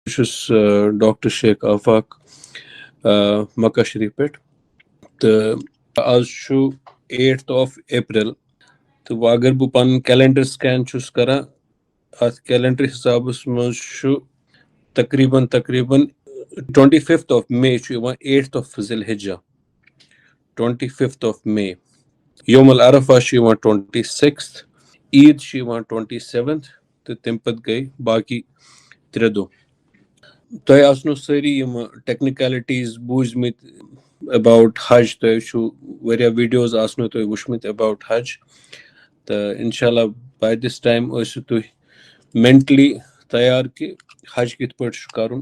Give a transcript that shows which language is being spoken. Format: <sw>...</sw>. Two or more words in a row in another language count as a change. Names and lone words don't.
<ks>چھُس ڈاکٹر شیخ آفاق مکہ شریف پٮ۪ٹھ تہٕ آز چھُ</ks> <en>8th of April</en> <ks>تہٕ وۄنۍ اگر بہٕ پَنُن کیلنڈر سکین چھُس کران اَتھ کیلنڈر حِسابَس منٛز چھُ تقریٖباً</ks> <en>25th of May</en> <ks>چھُ یِوان 8th of ذی الحجہ</ks> <en>25th of May.</en> <ar>یوم العرفہ</ar> <ks>چھُ یِوان 26th, عیٖد چھِ یِوان 27th تہٕ تَمہِ پَتہٕ گٔے باقی 3 دۄہ. تۄہہِ آسنو سٲری یِم ٹیکنِکیلٹیٖز بوٗزمٕتۍ اباوُٹ حج, تۄہہِ چھُو واریاہ ویٖڈیوز آسنو تۄہہِ وٕچھمٕتۍ اباوُٹ حج تہٕ</ks> <ar>اِنشاء اللہ</ar> <en>by this time</en> <ks>ٲسِو تُہۍ مینٹلی تیار کہِ حج کِتھ پٲٹھۍ چھُ کَرُن.</ks>